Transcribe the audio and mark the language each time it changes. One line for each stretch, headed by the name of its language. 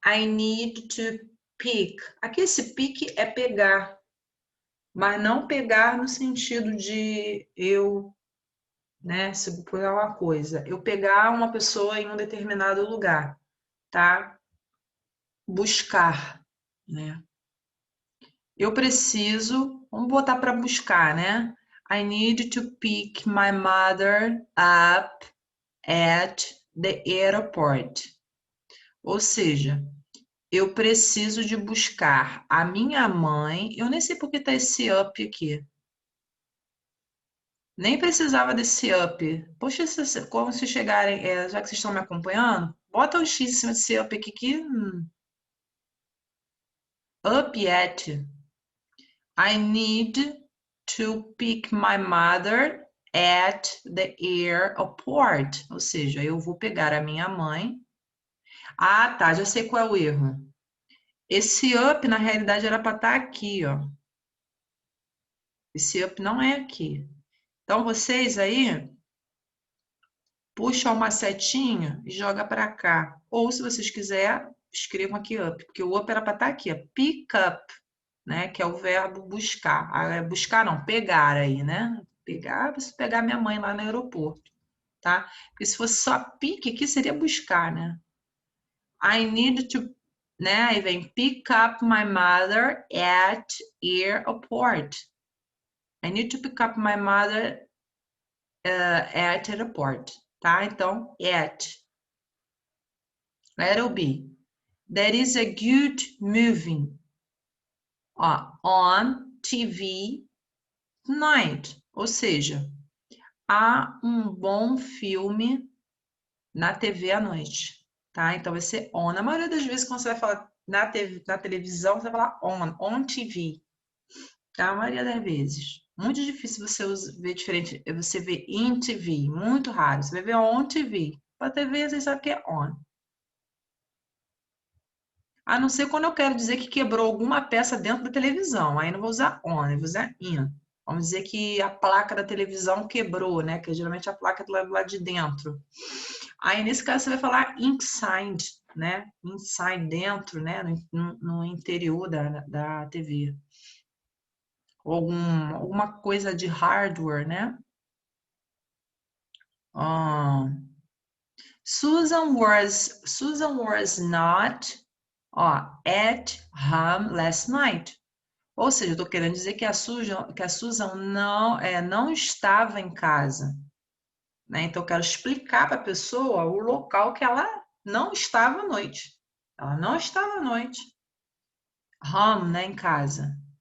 English: I need to pick.
Portuguese: Aqui esse pick é pegar, mas não pegar no sentido de eu, né, se pegar uma coisa, eu pegar uma pessoa em um determinado lugar, tá? Buscar, né? Eu preciso, vamos botar para buscar, né?
English: I need to pick my mother up at the airport.
Portuguese: Ou seja, eu preciso de buscar a minha mãe. Eu nem sei por que tá esse up aqui. Nem precisava desse up. Poxa, como se chegarem, já que vocês estão me acompanhando, bota um X em cima desse up aqui que up at.
English: I need to pick my mother at the airport.
Portuguese: Ou seja, eu vou pegar a minha mãe. Ah, tá, já sei qual é o erro. Esse up, na realidade, era para estar aqui, ó. Esse up não é aqui. Então, vocês aí, puxam uma setinha e joga para cá. Ou, se vocês quiserem, escrevam aqui up, porque o up era para estar aqui, ó. Pick up, né? Que é o verbo buscar. Buscar não, pegar aí, né? Pegar, você pegar minha mãe lá no aeroporto, tá? Porque se fosse só pick, aqui seria buscar, né?
English: I need to,
Portuguese: né? Aí vem
English: pick up my mother at airport. I need to pick up my mother at airport, tá?
Portuguese: Então,
English: at. Letter B. There is a good movie on TV tonight.
Portuguese: Ou seja, há um bom filme na TV à noite, tá? Então vai ser on. Na maioria das vezes, quando você vai falar na televisão, você vai falar on TV, tá? A maioria das vezes. Muito difícil você ver diferente, você ver in TV, muito raro. Você vai ver on TV. Para TV, você sabe que é on. A não ser quando eu quero dizer que quebrou alguma peça dentro da televisão. Aí não vou usar on, eu vou usar in. Vamos dizer que a placa da televisão quebrou, né? Que geralmente a placa é do lado de dentro. Aí, nesse caso, você vai falar inside, né? Inside, dentro, né? No interior da TV. Alguma coisa de hardware, né?
English: Susan was not at home last night.
Portuguese: Ou seja, eu estou querendo dizer que a Susan não estava em casa. né? Então, eu quero explicar para a pessoa o local que ela não estava à noite. Ela não estava à noite. Home, né? Em casa.